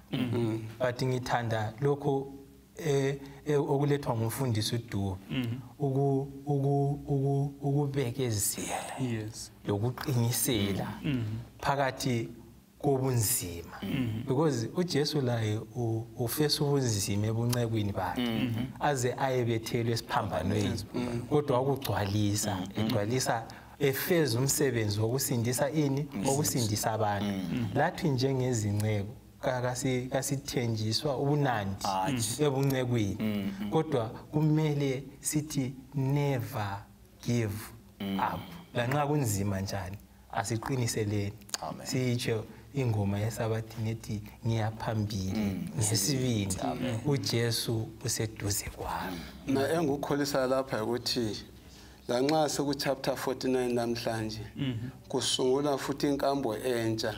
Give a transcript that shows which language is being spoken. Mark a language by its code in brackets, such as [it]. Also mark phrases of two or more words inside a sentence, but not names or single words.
[nd] But ngithanda lokho okulethwa ngumfundisi uDube ukubekezela lokuqinisela phakathi kobunzima, because uJesu laye ufesa ubunzima ebuncekwini bakhe aze ayebethelwe esiphambanweni, kodwa ukugcwalisa egcwalisa efeza umsebenzi wokusindisa wokusindisa abantu. Lathi njengezinceku kasithenjiswa ubunandi ebuncekwini, kodwa kumele sithi [en] never give up. [nd] Lanxa kunzima njani asiqiniseleni. Sitsho ingoma yesabathini ethi ngiyaphambili ngesibindi uJesu useduze kwami. Na engukholisa lapha ukuthi lanxa seku chapter 49 namhlanje kusungula futhi inkambo entsha.